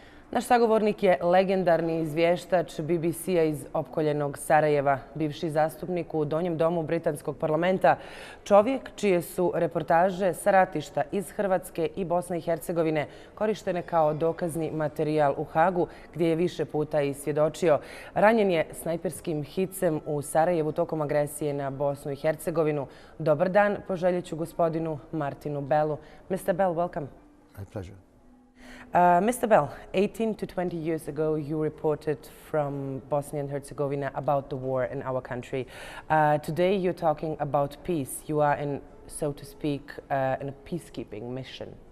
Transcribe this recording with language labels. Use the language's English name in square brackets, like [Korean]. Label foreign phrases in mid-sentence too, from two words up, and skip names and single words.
[Bosnian] Naš sagovornik je legendarni izvještač BBC-a iz opkoljenog Sarajeva, bivši zastupnik u Donjem domu Britanskog parlamenta, čovjek čije su reportaže sa ratišta iz Hrvatske i Bosne i Hercegovine korištene kao dokazni materijal u Hagu, gdje je više puta i svjedočio. Ranjen je snajperskim hicem u Sarajevu tokom agresije na Bosnu i Hercegovinu. Dobar dan, poželjet ću gospodinu Martinu Bellu. [English] Mr. Bell, welcome. My pleasure. Mr. Bell, 18 to 20 years ago, you reported from Bosnia and Herzegovina about the war in our country. Today, you're talking about peace. You are in, so to speak, in a peacekeeping mission.